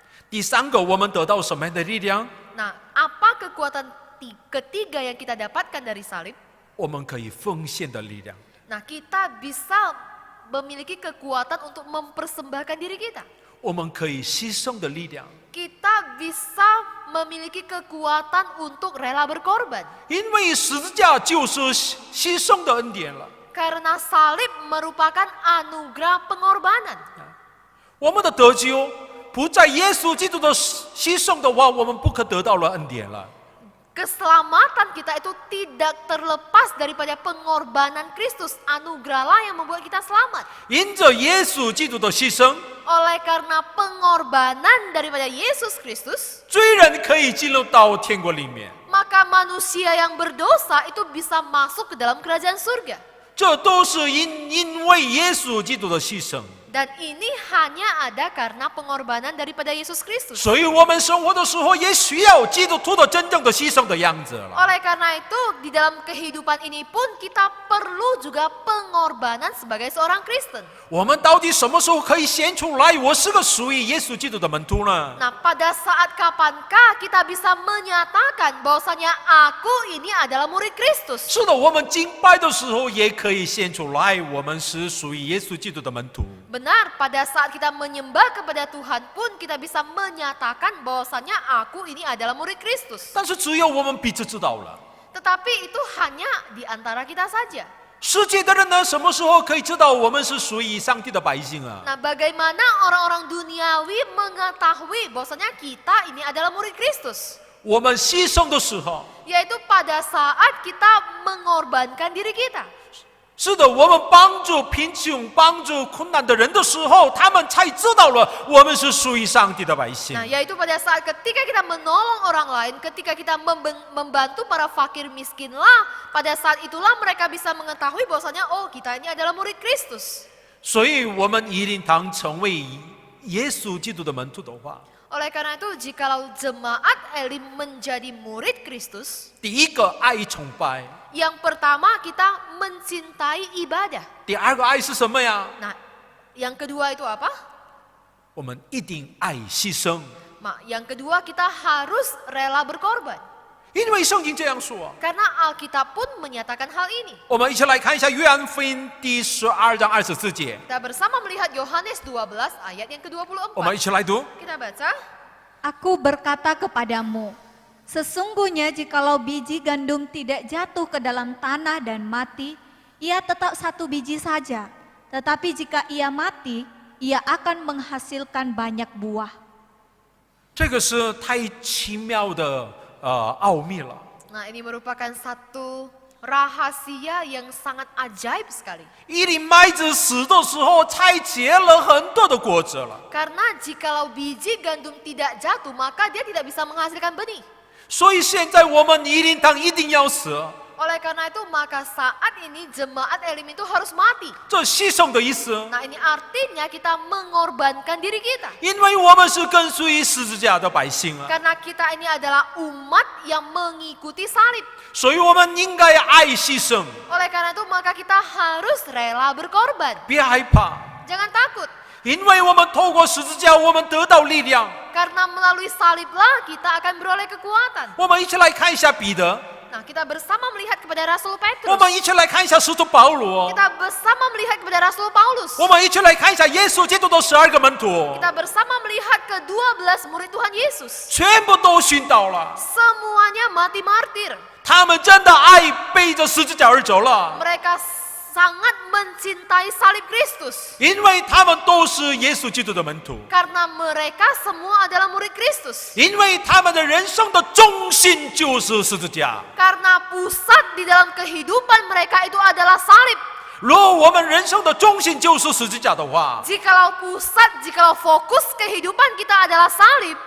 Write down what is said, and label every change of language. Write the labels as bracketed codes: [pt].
[zh] 第三个，我们得到什么样的力量？ [id] Nah, apa kekuatan ketiga yang kita dapatkan dari salib? [zh] 我们可以奉献的力量。 [id] Nah, kita bisa memiliki kekuatan untuk mempersembahkan diri kita. [zh] 我们可以牺牲的力量， [id] Kita bisa memiliki kekuatan untuk rela berkorban. [zh] 因为十字架就是牺牲的恩典了。 [id] Karena salib merupakan anugerah pengorbanan. [zh] 我们的得救不在耶稣基督的牺牲的话，我们不可得到了恩典了。 [id] Keselamatan kita itu tidak terlepas daripada pengorbanan Kristus. Anugerahlah yang membuat kita selamat. [zh] 因着耶稣基督的牺牲， [id] Oleh karena pengorbanan daripada Yesus Kristus, [zh] 罪人可以进入到天国里面。 [id] maka manusia yang berdosa itu bisa masuk ke dalam kerajaan surga. [zh] 这都是因为耶稣基督的牺牲。 [id] Dan ini hanya ada karena pengorbanan daripada Yesus Kristus. [zh] 所以我们生活的时候也需要基督徒的真正的牺牲的样子了。 [id] Oleh karena itu, di dalam kehidupan ini pun kita perlu juga pengorbanan sebagai seorang Kristen. [zh] 我们到底什么时候可以显出来我是个属于耶稣基督的门徒呢？ [id] Nah, pada saat kapankah kita bisa menyatakan bahwasanya aku ini adalah murid Kristus? [zh] 是的，我们敬拜的时候也可以显出来我们是属于耶稣基督的门徒。 [id] Benar, pada saat kita menyembah kepada Tuhan pun kita bisa menyatakan bahwasanya aku ini adalah murid Kristus. [zh] 但是只有我们彼此知道了。 [id] Tetapi itu hanya di antara kita saja. [zh] 世界的人呢，什么时候可以知道我们是属于上帝的百姓啊？ [id] Nah, bagaimana orang-orang duniawi mengetahui bahwasanya kita ini adalah murid Kristus? [zh] 我们牺牲的时候， [id] Yaitu pada saat kita mengorbankan diri kita. [zh] 是的，我们帮助贫穷、帮助困难的人的时候，他们才知道了我们是属于上帝的百姓。 [id] Nah, yaitu pada saat ketika kita menolong orang lain, ketika kita membantu para fakir miskinlah, pada saat itulah mereka bisa mengetahui bahwasanya oh, kita ini adalah murid Kristus. [zh] 所以，我们一定当成为耶稣基督的门徒的话， [id] Oleh karena itu, jikalau jemaat Elim menjadi murid Kristus, [zh] 第一个爱崇拜， [id] yang pertama kita mencintai ibadah. [zh] 第二个爱是什么呀？ [id] Nah, yang kedua itu apa? [zh] 我们一定爱牺牲， [id] Yang kedua kita harus rela berkorban. [zh] 因为圣经这样说。 [id] Karena Alkitab pun menyatakan hal ini. [zh] 我们一起来看一下约翰福音第12章24节， [id] Kita bersama melihat Yohanes 12 ayat yang [zh] 我们一 [id] ke-24. [zh] 起来读。 [id] Kita baca. Aku berkata kepadamu, sesungguhnya jikalau biji gandum tidak jatuh ke dalam tanah dan mati, ia tetap satu biji saja. Tetapi jika ia mati, ia akan menghasilkan banyak buah. [zh] 这个是太奇妙的奥秘了。 [id] Nah, ini merupakan satu rahasia yang sangat ajaib sekali. [zh] 一粒麦子死的时候，才结了很多的果子了。 [id] Karena jikalau biji gandum tidak jatuh, maka dia tidak bisa menghasilkan benih. [zh] 所以现在我们一定要死， [id] Oleh karena itu, maka saat ini jemaat Elim itu harus mati. [zh] 这牺牲的意思， [id] Nah, ini artinya kita mengorbankan diri kita. [zh] 因为我们是跟随十字架的百姓啊， [id] Karena kita ini adalah umat yang mengikuti salib. [zh] 所以我们应该爱牺牲， [id] Oleh karena itu, maka kita harus rela berkorban. [zh] 别害怕， [id] Jangan takut. [zh] 因为我们透过十字架，我们得到力量。 [id] Karena melalui saliblah kita akan beroleh kekuatan. [zh] 我们一起来看一下彼得， [id] Nah, kita bersama melihat kepada Rasul Petrus. [zh] 们一起来看一下使徒保罗， [id] Kita bersama melihat kepada Rasul Paulus. [zh] 我们一起来看一下耶稣基督的12个门徒， [id] Kita bersama melihat ke-12 murid Tuhan Yesus. [zh] 全部都殉道了。 [id] Semuanya mati martir. [zh] 他们真的爱背着十字架而走了， [id] Mereka sangat mencintai salib Kristus. [zh] 因为他们都是耶稣基督的门徒， [id] Karena mereka semua adalah murid Kristus. [zh] 因为他们的人生的中心就是十字架。 [id] Karena pusat di dalam kehidupan mereka itu adalah salib. [zh] 如果我们人生的中心就是十字架的话， [id] Jikalau pusat, jikalau fokus kehidupan kita adalah salib,